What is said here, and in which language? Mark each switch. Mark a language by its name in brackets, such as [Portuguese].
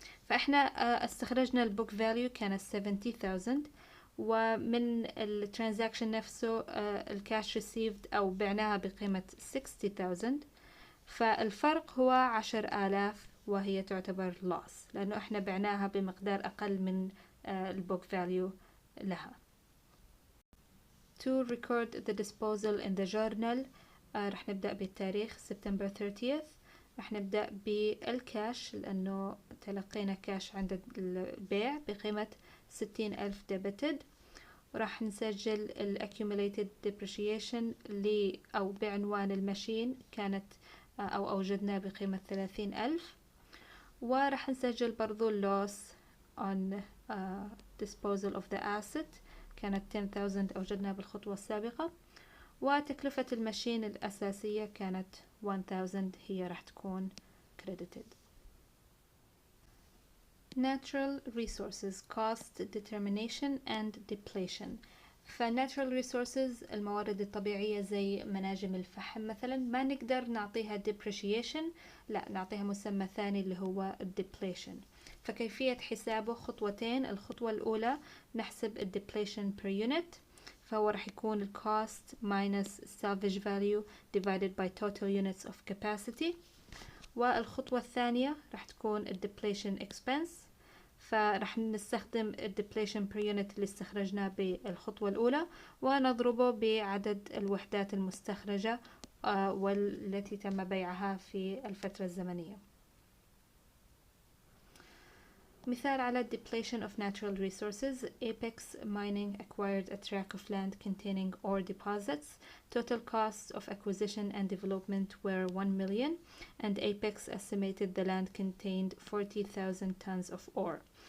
[Arabic] فإحنا استخرجنا البوك فاليو كانت 70,000، ومن الترانزاكشن نفسه الكاش received أو بعناها بقيمة 60,000، فالفرق هو 10,000 وهي تعتبر loss لأنه إحنا بعناها بمقدار أقل من البوك فاليو لها. [English] To record the disposal in the journal [Arabic] رح نبدأ بالتاريخ سبتمبر 30. رح نبدأ بالكاش لأنه تلقينا كاش عند البيع بقيمة 60,000 debited، ورح نسجل ال accumulated depreciation أو بعنوان الماشين كانت أو أوجدناه بقيمة 30,000، ورح نسجل برضو loss on disposal of the asset كانت 10,000 أوجدناها بالخطوة السابقة، وتكلفة الماشين الأساسية كانت 1,000 هي راح تكون credited. [English] Natural resources cost determination and depletion. [Arabic] فnatural resources الموارد الطبيعية زي مناجم الفحم مثلا ما نقدر نعطيها depreciation، لا نعطيها مسمى ثاني اللي هو depletion. فكيفية حسابه خطوتين. الخطوة الأولى نحسب ال depletion per unit، فهو راح يكون ال [English] cost minus salvage value divided by total units of capacity. [Arabic] والخطوة الثانية راح تكون ال depletion expense، فراح نستخدم ال depletion per unit اللي استخرجناه بالخطوة الأولى ونضربه بعدد الوحدات المستخرجة والتي تم بيعها في الفترة الزمنية. مثال على [English] depletion of natural resources. Apex Mining acquired a tract of land containing ore deposits. Total costs of acquisition and development were 1 million, and Apex estimated the land contained 40,000 tons of ore.